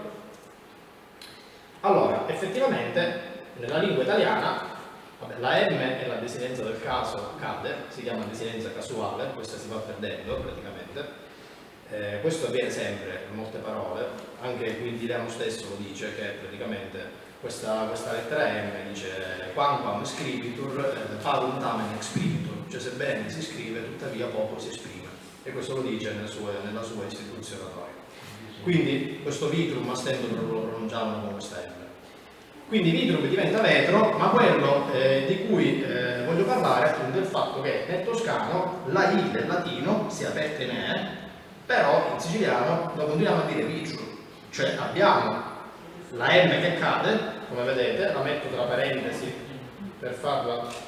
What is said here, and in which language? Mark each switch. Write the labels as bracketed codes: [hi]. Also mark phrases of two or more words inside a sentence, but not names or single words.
[it] Allora, effettivamente nella lingua italiana la M è la desinenza del caso cade, si chiama desinenza casuale, questa si va perdendo praticamente. Questo avviene sempre in molte parole, anche qui il Dilemo stesso lo dice, che praticamente questa lettera M dice [la] quamquam scribitur parum tamen expribitur, [it] cioè sebbene si scrive tuttavia poco si esprime, e questo lo dice nella sua istituzione oratoria. Quindi questo vitrum a stento lo pronunciavano con questa M. Quindi vitrum diventa vetro, ma quello di cui voglio parlare appunto è il fatto che nel toscano la I del latino si è aperta in E, però in siciliano lo continuiamo a dire vitrum, cioè abbiamo la M che cade, come vedete, la metto tra parentesi per farla.